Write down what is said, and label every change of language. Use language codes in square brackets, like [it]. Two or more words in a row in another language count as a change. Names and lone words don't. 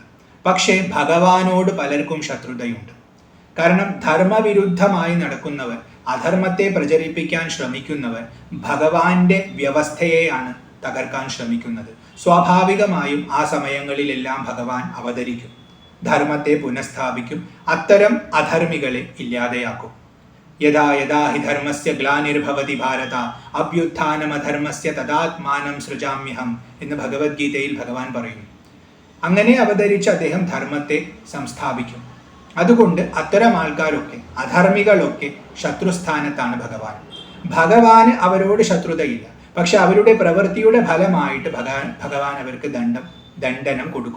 [ml] പക്ഷേ ഭഗവാനോട് പലർക്കും ശത്രുതയുണ്ട്. കാരണം ധർമ്മവിരുദ്ധമായി നടക്കുന്നവർ, അധർമ്മത്തെ പ്രചരിപ്പിക്കാൻ ശ്രമിക്കുന്നവർ ഭഗവാന്റെ വ്യവസ്ഥയെയാണ് തകർക്കാൻ ശ്രമിക്കുന്നത്. സ്വാഭാവികമായും ആ സമയങ്ങളിലെല്ലാം ഭഗവാൻ അവതരിക്കും, ധർമ്മത്തെ പുനഃസ്ഥാപിക്കും, അത്തരം അധർമ്മികളെ ഇല്ലാതെയാക്കും. [sa] യഥാ യഥാ ഹി ധർമ്മസ്യ ഗ്ലാനിർഭവതി ഭാരത അഭ്യുത്ഥാനമധർമ്മസ്യ തദാത്മാനം സൃജാമ്യഹം [ml] എന്ന് ഭഗവത്ഗീതയിൽ ഭഗവാൻ പറയുന്നു. അങ്ങനെ അവതരിച്ച് അദ്ദേഹം ധർമ്മത്തെ സംസ്ഥാപിക്കും. അതുകൊണ്ട് അത്തരം ആൾക്കാരൊക്കെ, അധർമ്മികളൊക്കെ ശത്രുസ്ഥാനത്താണ് ഭഗവാൻ. ഭഗവാന് അവരോട് ശത്രുതയില്ല. പക്ഷെ അവരുടെ പ്രവൃത്തിയുടെ ഫലമായിട്ട് ഭഗവാൻ അവർക്ക് ദണ്ഡനം കൊടുക്കും.